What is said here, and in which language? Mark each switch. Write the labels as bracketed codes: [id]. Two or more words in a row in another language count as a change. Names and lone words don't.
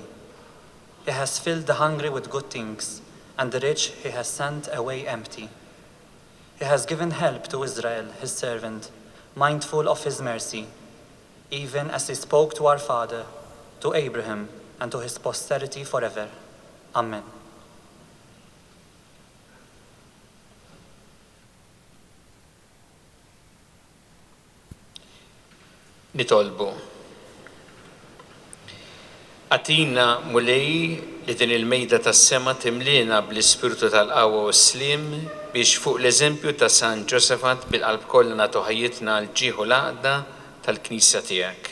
[en] He has filled the hungry with good things, and the rich he has sent away empty. He has given help to Israel, his servant, mindful of his mercy, even as he spoke to our father, to Abraham, and to his posterity forever. Amen. [mt] Nitolbu. Atina mulej li din il-mejda tas-sema timlina bl-ispirtu tal-qawwa u s-slim biex fuq l-eżempju ta' San Ġosefat bil-qalb kollha nagħtu ħajjitna l-ġieħu l-għaqda tal-Knisja tiegħek.